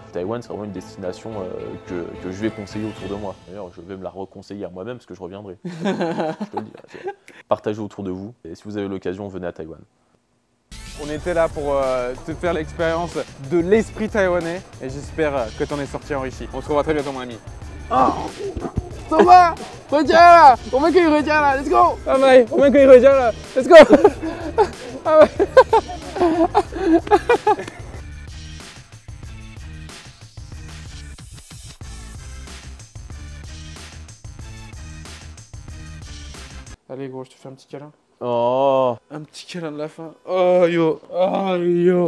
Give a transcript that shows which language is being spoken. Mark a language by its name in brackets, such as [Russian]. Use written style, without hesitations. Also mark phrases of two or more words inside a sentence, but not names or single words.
[French] Taïwan c'est vraiment une destination que je vais conseiller autour de moi. D'ailleurs je vais me la reconseiller à moi-même parce que je reviendrai. Je te le dis. Partagez autour de vous et si vous avez l'occasion, venez à Taïwan. On était là pour te faire l'expérience de l'esprit taïwanais et j'espère que t'en es sorti enrichi. On se revoit très bientôt mon ami. [Chinese] Oh, 走吧，回家了，我们可以回家了 ， [English] Let's go， [Chinese] 阿美，我们可以回家了 ， [English] Let's go， [French] 阿美。Allez gros, je te fais un petit câlin. Oh. Un petit câlin de la fin. Oh yo. Oh yo.